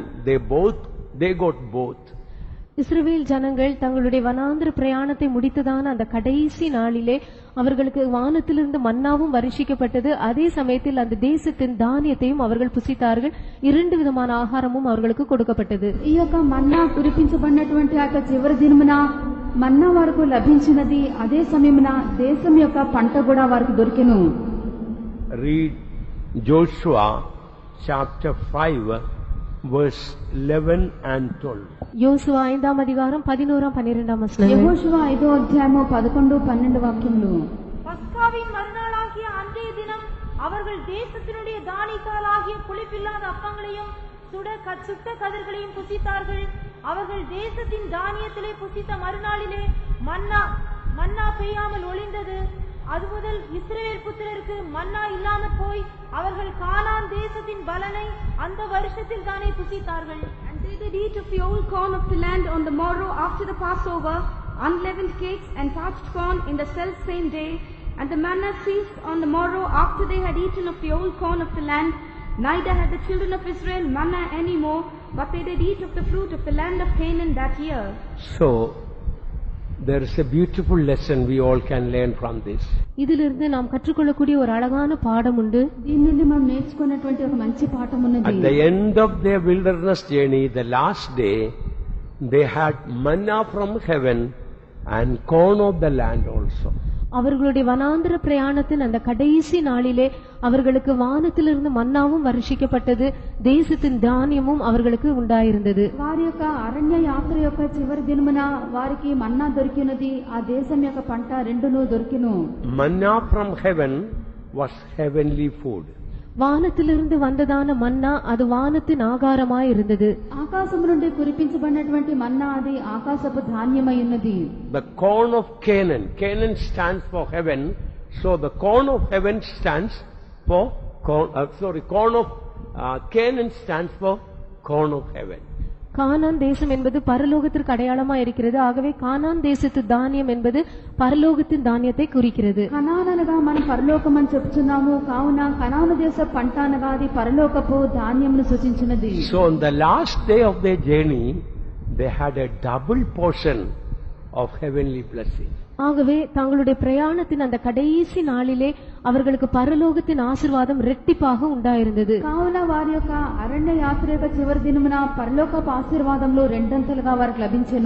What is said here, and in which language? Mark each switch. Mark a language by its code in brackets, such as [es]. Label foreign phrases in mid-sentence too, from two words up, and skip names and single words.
[en] They got both. [ta] இஸ்ரவேல் ஜனங்கள் தங்களுடைய வனாந்திர பிரயாணத்தை முடித்ததான அந்த கடைசி நாளிலே அவர்களுக்கு வானத்திலிருந்து மன்னாவும் வருஷிக்கப்பட்டது. அதே சமயத்தில் அந்த தேசத்தின் தானியத்தையும் அவர்கள் புசித்தார்கள். 2 விதமான ஆகாரமும் அவர்களுக்கு கொடுக்கப்பட்டது. [te] ఈ యొక్క మన్నా కురిపించబడినటువంటి ఆ యొక్క చివరి దినమున మన్నా వారికి లభించినది. అదే సమయమున దేశం యొక్క పంట కూడా వారికి దొరికెను. [en] Read Joshua chapter 5 verse 11 and 12. [ta] யோசுவா 5ஆம் அதிகாரம் 11 12 வசனங்கள். [te] యెహోషువ 5వ అధ్యాయము 11 12 వాక్యములు. [ta] பஸ்காவின் மறுநாளாகிய அன்றைய தினம் அவர்கள் தேசத்தினுடைய தானியங்களாகிய புளிப்பில்லாத அப்பங்களையும் சுட்ட கதிர்களையும் புசித்தார்கள். அவர்கள் தேசத்தின் தானியத்திலே புசித்த மறுநாளிலே மன்னா பெய்யாமல் ஒளிந்தது. அது முதல் இஸ்ரவேல் புத்திரருக்கு மன்னா இல்லாமல் போய் அவர்கள் கானான் தேசத்தின் பலனை அந்த வருஷத்தில் தானே புசித்தார்கள். [en] And they did eat of the old corn of the land on the morrow after the Passover, unleavened cakes and parched corn in the self same day. And the manna ceased on the morrow after they had eaten of the old corn of the land. Neither had the children of Israel manna any more, but they did eat of the fruit of the land of Canaan that year. So, there is a beautiful lesson we all can learn from this. [ta] இதிலிருந்து நாம் கற்றுக்கொள்ளக்கூடிய ஒரு அழகான பாடம் உண்டு. [te] దీని నుండి మనం నేర్చుకున్నటువంటి ఒక మంచి పాఠం ఉన్నది. [en] At the end of their wilderness journey, the last day, they had manna from heaven and corn of the land also. [ta] அவர்களுடைய வனாந்திர பிரயாணத்தின் அந்த கடைசி நாளிலே அவர்களுக்கு வானத்திலிருந்து மன்னாவும் வருஷிக்கப்பட்டது. தேசத்தின் தானியமும் அவர்களுக்கு உண்டாயிருந்தது. [te] వారి యొక్క అరణ్య యాత్ర యొక్క చివరి దినమున వారికి మన్నా దొరికినది. ఆ దేశం యొక్క పంట రెండును దొరికిను. [en] Manna from heaven was heavenly food. [ta] வானத்திலிருந்து வந்ததான மன்னா அது வானத்தின் ஆகாரமாய் இருந்தது. [te] ఆకాశము నుండి కురిపించబడినటువంటి మన్నా అది ఆకాశపు ధాన్యమై ఉన్నది. [en] The corn of Canaan. Canaan stands for heaven. So the corn of heaven stands for corn of Canaan stands for corn of heaven. [ta] கானான் தேசம் என்பது பரலோகத்திற்கு அடையாளமா இருக்கிறது. ஆகவே கானான் தேசத்து தானியம் என்பது பரலோகத்தின் தானியத்தை குறிக்கிறது. [te] కనాన్ అనగా మనం పరలోకం అని చెప్తున్నాము. కావున కనాను దేశ పంట అనగా అది పరలోకపు ధాన్యమును సూచించినది. [en] So on the last day of their journey, they had a double portion of heavenly blessing. [ta] ஆகவே தங்களுடைய பிரயாணத்தின் அந்த கடைசி நாளிலே அவர்களுக்கு பரலோகத்தின் ஆசீர்வாதம் இரட்டிப்பாக உண்டாயிருந்தது. [te] కావున వారి యొక్క అరణ్య యాత్ర యొక్క చివరి దినమున పరలోకపు ఆశీర్వాదములు రెండంతలుగా వారికి లభించెను.